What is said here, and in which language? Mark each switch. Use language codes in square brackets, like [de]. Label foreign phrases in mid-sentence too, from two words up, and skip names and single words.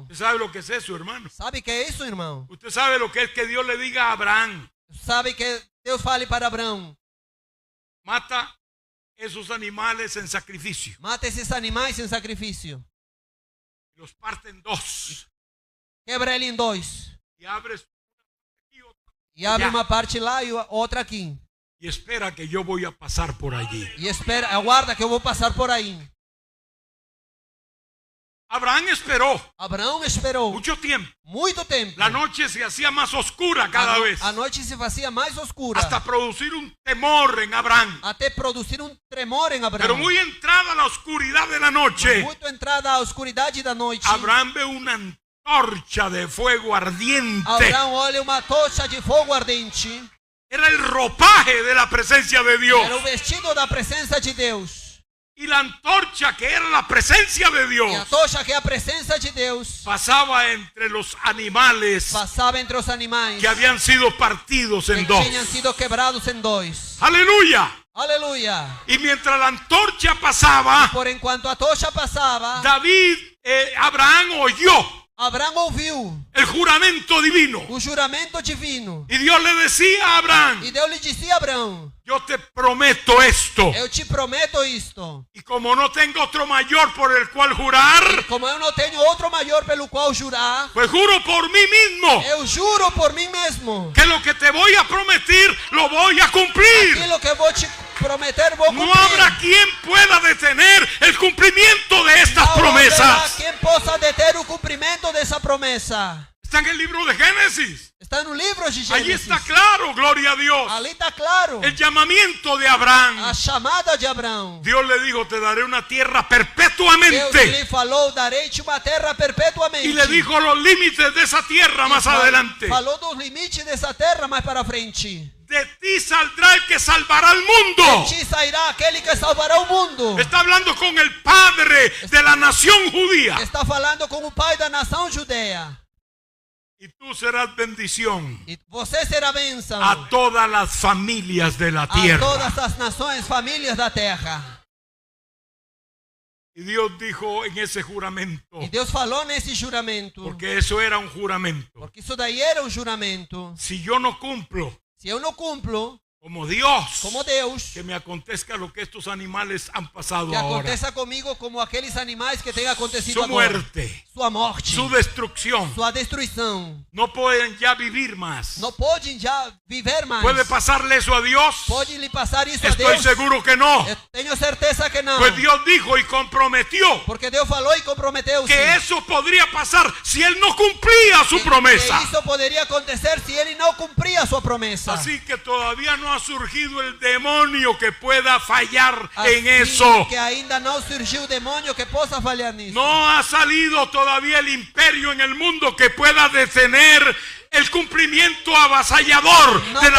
[es] ¿Usted sabe lo que es eso, hermano? [pt] Sabe que é isso, irmão? [es] Usted sabe lo que es que Dios le diga a Abraham: [pt] Sabe que Deus fale para Abraão: [es] mata esos animales en sacrificio. [pt] mata esses animais em sacrifício. [es] Los parte en dos [pt] Quebra ele em dois. [es] y abres aquí otra, [pt] E abre [es] Ya. [pt] uma parte lá e outra aqui. [es] y espera que yo voy a pasar por allí. [pt] E espera, aguarda que eu vou passar por aí. [es] Abraham esperó [pt] Abraão esperou [es] mucho tiempo. [pt] muito tempo. [es] La noche se hacía más oscura cada vez, [pt] A noite se fazia mais oscura, [es] hasta producir un temor en Abraham. [pt] até produzir tremor em [es] Pero [pt] Abraão. [es] muy entrada la oscuridad de la noche, [pt] Muito entrada a oscuridade da noite, [es] Abraham ve una antorcha de fuego ardiente. [pt] Abraão olha uma tocha de fogo ardente. [es] Era el ropaje de la presencia de Dios. [pt] Era o vestido da presença de Deus. [es] Y la antorcha, que era la presencia de [pt] E a [es] Dios, [pt] tocha, que é a presença de Deus, [es] pasaba entre los animales [pt] passava entre os animais [es] que habían sido partidos [pt] que [es] en dos. [pt] tinham sido quebrados em dois. [es] Aleluya. [pt] Aleluia! [es] Y mientras la antorcha pasaba, [pt] Por enquanto a tocha passava, [es] Abraham oyó [pt] Abraão ouviu [es] el juramento divino. [pt] o juramento divino. [es] Y Dios le decía a Abraham: [pt] E Deus lhe disse a Abraão: [es] yo te prometo esto. [pt] eu te prometo isto. [es] Y como no tengo otro mayor por el cual jurar, [pt] Como eu não tenho outro maior pelo qual jurar, [es] pues juro por mí mismo [pt] eu juro por mim mesmo. [es] que lo que te voy a prometer lo voy a cumplir. [pt] Aquilo que eu vou te prometer, vou [es] No [pt] cumprir. [es] habrá quien pueda detener el cumplimiento de estas [pt] Não haverá [es] promesas. [pt] quem possa deter o cumprimento dessa promessa. [es] Está en el libro de Génesis. [pt] Está no livro de [es] Allí [pt] Gênesis. [es] está claro, gloria a Dios, [pt] Ali está claro [es] el llamamiento de Abraham. [pt] a chamada de Abraão. [es] Dios le dijo: te daré una tierra [pt] Deus [es] perpetuamente. [pt] lhe falou: darei-te uma terra perpetuamente. [es] Y le dijo los límites de esa tierra más adelante. [pt] Falou dos limites dessa terra mais para frente. [es] De ti saldrá el que salvará al mundo. [pt] De ti sairá aquele que salvará o mundo. [es] Está hablando con el padre de la nación judía. [pt] Está falando com o pai da nação judeia. [es] Y tú serás bendición [pt] E você será bênção [es] a todas las familias de la [pt] a [es] tierra. [pt] todas as nações, famílias da terra. [es] Y Dios dijo en ese juramento, [pt] E Deus falou nesse juramento, [es] porque eso era un juramento: [pt] porque isso daí era um juramento. [es] si yo no cumplo [pt] Se eu não cumplo [es] como Dios, [pt] como Deus, [es] que me acontezca lo que estos animales han pasado [pt] que [es] ahora, [pt] aconteça comigo como aqueles animais que têm acontecido [es] su [pt] agora. [es] muerte, [pt] Sua morte, [es] su destrucción, [pt] sua destruição. [es] no pueden ya vivir más. [pt] Não podem já viver mais. [es] ¿Puede pasarle eso a Dios? [pt] Pode lhe passar isso a [es] Estoy [pt] Deus? [es] seguro que no. [pt] Eu tenho certeza que não. [es] Pues Dios dijo y comprometió [pt] Porque Deus falou e comprometeu-se. [es] que eso podría pasar si él no cumplía su promesa. [pt] Que isso poderia acontecer se ele não cumpria a sua promessa. [es] Así que todavía no ha surgido el demonio que pueda fallar [pt] Assim [es] en eso. [pt] que ainda não surgiu o demônio que possa falhar nisso. [es] No ha salido todavía el imperio en el mundo que pueda detener el cumplimiento avasallador [pt] Não [es] de la